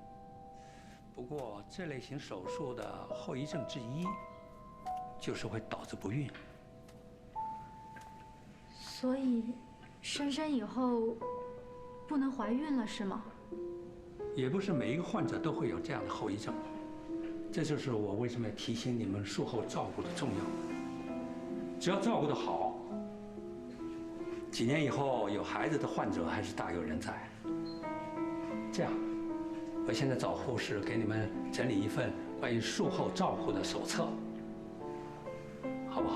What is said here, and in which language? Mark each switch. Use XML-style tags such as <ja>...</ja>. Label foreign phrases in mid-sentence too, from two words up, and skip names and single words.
<zh>不过这类型手術的後遺症之一，就是會導致不孕。所以，珊珊以後不能懷孕了，是嗎？也不是每一個患者都會有這樣的後遺症，這就是我為什麼要提醒你們術後照顧的重要。只要照顧得好，幾年以後有孩子的患者還是大有人在。這樣，我現在找護士給你們整理一份關於術後照顧的手冊，好不好？</zh>